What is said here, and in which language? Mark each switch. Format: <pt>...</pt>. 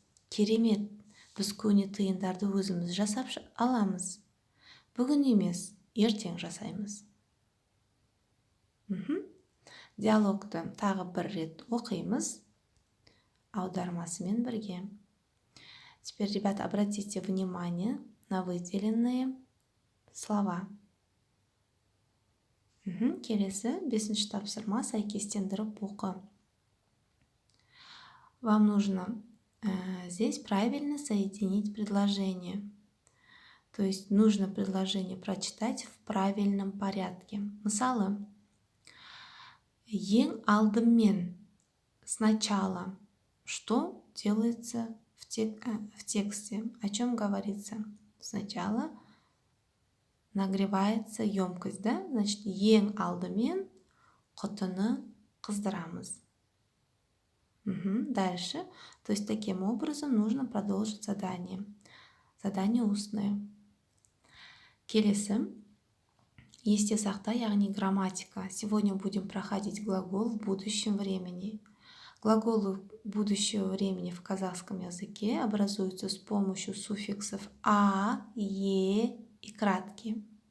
<kk>Керемет, біз көне тиындарды өзіміз жасап аламыз. Бүгін емес, ертең жасаймыз. Диалогты тағы бір рет оқимыз, аудармасымен бірге.</kk> <ru>Теперь, ребята, обратите внимание на выделенные слова.</ru> <kk>Келесі, бесінші тапсырма, сәйкестендіріп оқы.</kk> <ru>Вам нужно здесь правильно соединить предложение. То есть нужно предложение прочитать в правильном порядке.</ru> <kk>Мысалы, ең алдымен,</kk> <ru>сначала, что делается в тексте? О чем говорится? Сначала нагревается емкость, да? Значит,</ru> <kk>ең алдымен құтыны қыздырамыз.</kk> <ru>Дальше. То есть таким образом нужно продолжить задание. Задание устное. Келесі.</ru> <kk>Есте сақта, яғни грамматика.</kk> <ru>Сегодня будем проходить глагол в будущем времени. Глаголы будущего времени в казахском языке образуются с помощью суффиксов «а», «е» и краткие.</ru>